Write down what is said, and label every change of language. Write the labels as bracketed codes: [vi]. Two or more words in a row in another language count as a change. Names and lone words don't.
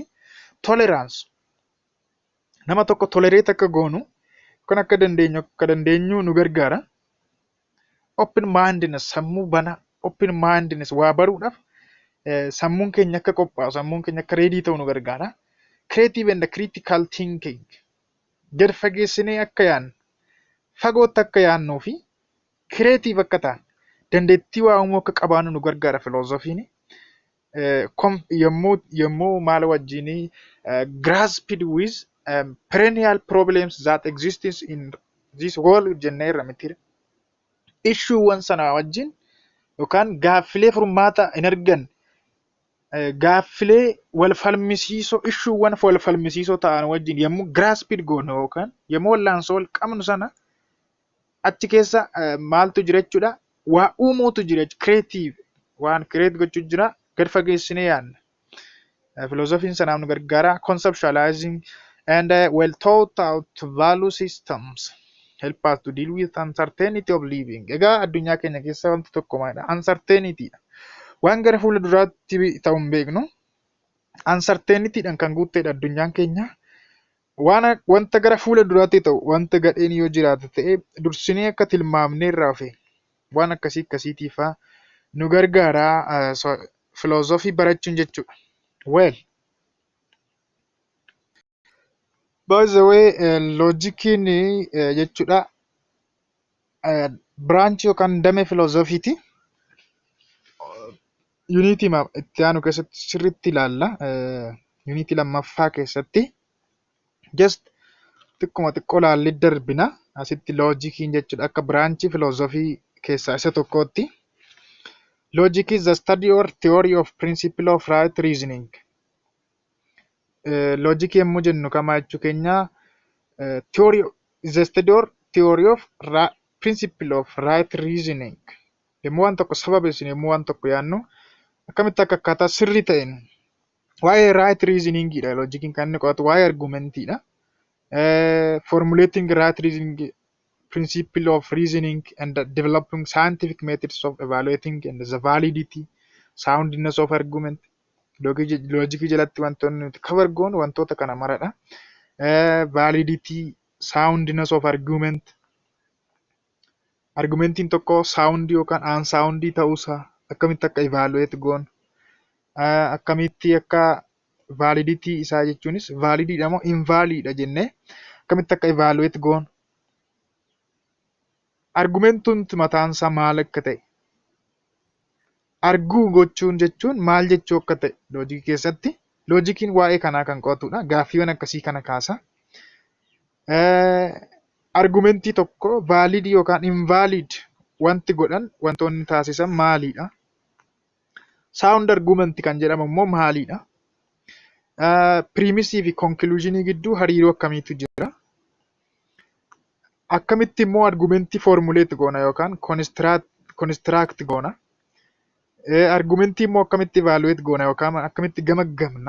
[om] Tolerance nama tokko tolerate akka goonu kan akka dandeenyu nu gargaara. [en] Open mindedness [om] sammuu bana [en] open mindedness [om] waa baruudhaaf sammuun keenya akka qophaa'u sammuun keenya akka reedii ta'u nu gargaara. [en] Creative and critical thinking [om] gad fageessinee akka yaadnu fagootti akka yaadnuu fi creative akka ta'an dandeettii waa uumuu akka qabaannu nu gargaara filoozofiin. Yommuu maal wajjinii [en] grasped with perennial problems that exist in this world [om] jennee irra miti issuuwwan sanaa wajjin yookaan gaaffilee furmaata hin argan gaaffilee wal falmisiisoo issuuwwan wal falmisiisoo ta'an wajjin yommuu grasped goonu yookaan yommuu wallaansoo wal qabnu sana achi keessa maaltu jira jechuudha waa uumuutu jira creative waan create gochuu jira gad fageessinee yaadna. Philosophiin sanaaf nu gargaara. Conceptualizing and well thought out value systems help us to deal with uncertainty of living. Egaa addunyaa keenya keessa wanti tokko maalidha? Uncertainty dha. Waan gara fuula duraatti ta'u hin beeknu. Uncertainty dhaan kan guuttedha addunyaan keenya. Wanta gara fuula duraatti ta'u wanta gadheen yoo jiraate ta'e dursinee akka tilmaamnee irraa ofe waan akkasiitiifaa nu gargaara philosophy barachuun jechuudha. Well, by the way, loojikiin jechuudha branch yookaan damee philosophyiti. Unity itti aanu keessatti sirriitti ilaalla. Unity lammaffaa keessatti just xiqqoo laallee darbina. Asitti loojikiin jechuudha akka branch philosophy keessaa isa tokkotti. [en] Logic is the study or theory of principle of right reasoning. Logic [om] yommuu jennu kamaa jechuu keenya [en] theory is the study or theory of principle of right reasoning. [om] Yommuu waan tokko sababeessinu yommuu waan tokko yaadnu akkamitti akka akkaataa sirrii ta'een waa'ee [en] right reasoningidha. [om] Logicin kan inni qo'atu waa'ee argumentiidha. [en] Formulating right reasoning principle of reasoning and developing scientific methods of evaluating and the validity, soundness of argument. [om] Logic jalatti wantoonni nuti cover goonu wantoota kana maradha. [en] Validity, soundness of argument. [om] Argumentiin tokko sound yookaan unsound ta'uusaa akkamitti akka evaluate goonu. Akkamitti akka validity isaa jechuunis valididha moo invalididha jennee akkamitti akka evaluate goonu. Argumentuun mataan isaa maal akka ta'e arguu gochuun jechuun maal jechuu akka ta'e loojikii keessatti loojikiin waa'ee kanaa kan qo'atudha. Gaaffiiwwan akkasii kana kaasa. Argumentii tokko valid yookaan invalid wanti godhan wantoonni taasisan maalidha? [en] Sound argument [om] kan jedhamu immoo maalidha? Premisii fi conclusionii gidduu hariiroo akkamiitu jira? Akkamitti immoo argumentii formulate goona yookaan construct goona. Argumentii immoo akkamitti evaluate goona yookaan akkamitti gamaggamna.